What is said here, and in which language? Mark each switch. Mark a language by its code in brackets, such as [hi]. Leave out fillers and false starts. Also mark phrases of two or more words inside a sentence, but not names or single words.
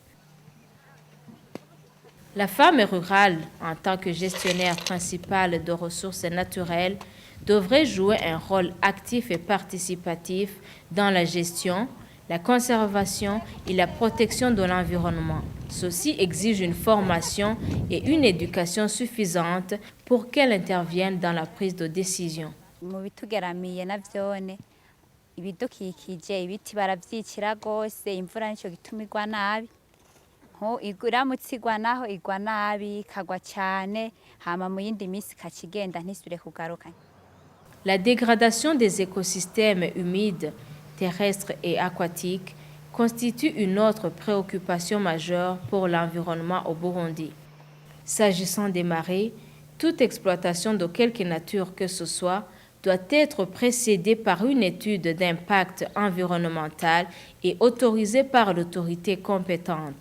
[fr] La femme rurale, en tant que gestionnaire principale de ressources naturelles, devrait jouer un rôle actif et participatif dans la gestion, la conservation et la protection de l'environnement. Ceci exige une formation et une éducation suffisante pour qu'elle intervienne dans la prise de décision. [rn] ibidukikije ibiti baravyicira gose imvura nico gituma igwa nabi iramutse igwa naho igwa nabi ikagwa cyane hama mu yindi minsi ikakigenda ntisubire kugaruka. [fr] La dégradation des écosystèmes humides, terrestres et aquatiques constitue une autre préoccupation majeure pour l'environnement au Burundi. S'agissant des marées, toute exploitation de quelque nature que ce soit doit être précédée par une étude d'impact environnemental et autorisée par l'autorité compétente.